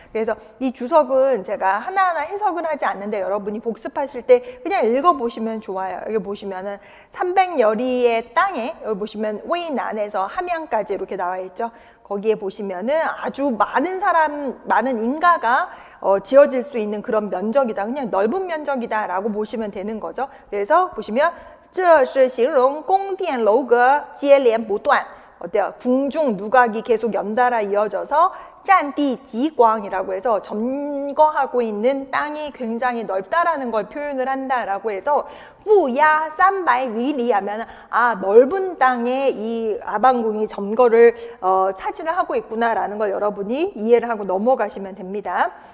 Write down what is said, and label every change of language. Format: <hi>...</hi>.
<ko>그래서 이 주석은 제가 하나하나 해석을 하지 않는데 여러분이 복습하실 때 그냥 읽어보시면 좋아요. 여기 보시면은 300여리의 땅에 여기 보시면 웨이난에서 함양까지 이렇게 나와 있죠. 거기에 보시면은 아주 많은 인가가 지어질 수 있는 그런 면적이다. 그냥 넓은 면적이다라고 보시면 되는 거죠. 그래서 보시면</ko> <zh>这是形容宫殿楼阁接连不断</zh> <ko>어때요? 궁중 누각이 계속 연달아 이어져서 짠디 지광이라고 해서 점거하고 있는 땅이 굉장히 넓다라는 걸 표현을 한다라고 해서 후야 300위리 하면 넓은 땅에 이 아방궁이 점거를 차지를 하고 있구나라는 걸 여러분이 이해를 하고 넘어가시면 됩니다.</ko>